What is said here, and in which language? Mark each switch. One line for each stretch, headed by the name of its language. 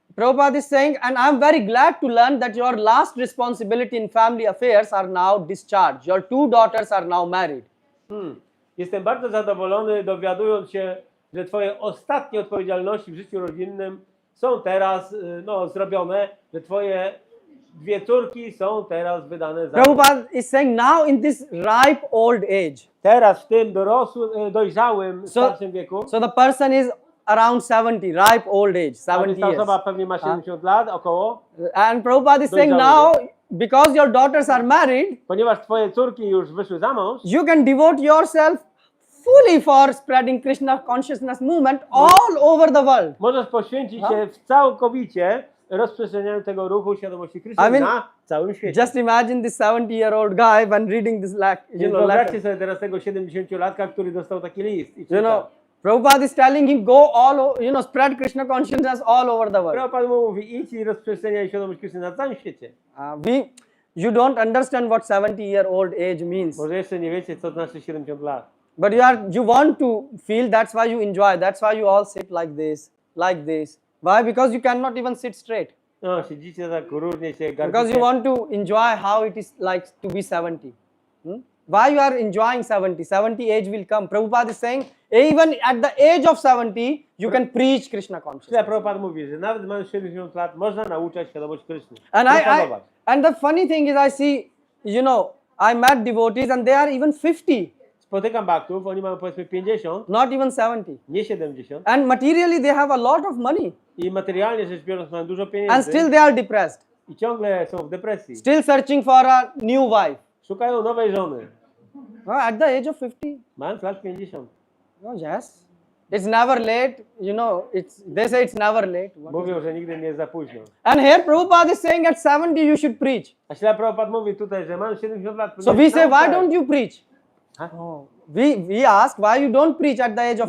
English: Prabhupada is saying, and I'm very glad to learn that your last responsibility in family affairs are now discharged. Your 2 daughters are now married.
Polish: Jestem bardzo zadowolony, dowiadując się, że twoje ostatnie odpowiedzialności w życiu rodzinnym są teraz zrobione, że twoje 2 córki są teraz wydane za...
English: Prabhupada is saying now in this ripe old age.
Polish: Teraz w tym dorosłym, dojrzałym, starszym wieku,
English: So the person is around 70, ripe old age, 70
Polish: więc ta osoba
English: years.
Polish: pewnie ma 70 lat około,
English: And Prabhupada is saying now, because your daughters are married,
Polish: ponieważ twoje córki już wyszły za mąż,
English: you can devote yourself fully for spreading Krishna consciousness movement all over the world.
Polish: możesz poświęcić się całkowicie rozprzestrzenianiu tego ruchu świadomości Kryszny
English: I mean,
Polish: na całym świecie.
English: Just imagine this 70-year-old guy when reading this
Polish: Więc wyobraźcie sobie teraz tego 70-latka, który dostał taki list i czyta.
English: Prabhupada is telling him go spread Krishna consciousness all over the world.
Polish: Prabhupada mu mówi, idź i rozprzestrzeniaj świadomość Kryszny na całym świecie.
English: You don't understand what 70-year-old age means.
Polish: Może jeszcze nie wiecie, co znaczy 70 lat.
English: But you want to feel, that's why you enjoy, that's why you all sit like this. Why? Because you cannot even sit straight.
Polish: No, siedzicie tak różnie się
English: Because
Polish: garbicie.
English: you want to enjoy how it is like to be 70. Why you are enjoying 70? 70 age will come. Prabhupada is saying, even at the age of 70, you can preach Krishna consciousness.
Polish: Prabhupada mówi, że nawet mając 70 lat można nauczać świadomość Kryszny.
English: And the funny thing is I see, I met devotees and they are even 50.
Polish: Spotykam baktów, oni mają powiedzmy 50,
English: Not even 70.
Polish: nie 70.
English: And materially they have a lot of money.
Polish: I materialnie rzecz biorąc mają dużo pieniędzy.
English: And still they are depressed.
Polish: I ciągle są w depresji.
English: Still searching for a new wife.
Polish: Szukają nowej żony.
English: At the age of 50.
Polish: Mając lat 50.
English: Oh, yes. It's never late. They say it's never late.
Polish: Mówią, że nigdy nie jest za późno.
English: And here Prabhupada is saying at 70 you should preach.
Polish: A Śrila Prabhupada mówi tutaj, że mam 70 lat.
English: So we say, why
Polish: nauczać.
English: don't you preach? Huh? We ask why you don't preach at the age of